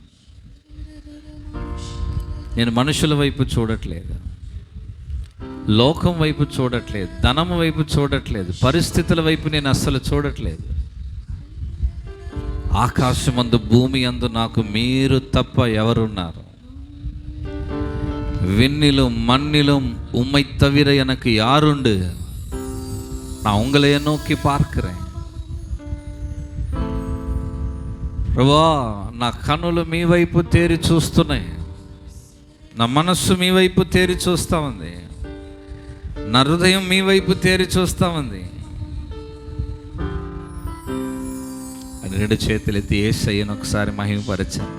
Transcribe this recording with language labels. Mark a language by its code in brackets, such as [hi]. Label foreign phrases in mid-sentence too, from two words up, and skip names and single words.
[te] నేను మనుషుల వైపు చూడట్లేదు, లోకం వైపు చూడట్లేదు, ధనము వైపు చూడట్లేదు, పరిస్థితుల వైపు నేను అస్సలు చూడట్లేదు. ఆకాశమందు భూమి యందు నాకు మీరు తప్ప ఎవరున్నారు? [ta] விண்ணிலும் மண்ணிலும் உம்மை தவிர எனக்கு யாருண்டு? நான் உங்களையே நோக்கி பார்க்கிறேன். [te] ప్రభువా, నా కన్నులు మీ వైపు తేరి చూస్తున్నాయి, నా మనస్సు మీ వైపు తేరి చూస్తూ ఉంది, నా హృదయం మీ వైపు తేరి చూస్తూ ఉంది. అని 2 చేతులెత్తి యేసయ్యను ఒకసారి మహిమపరచండి.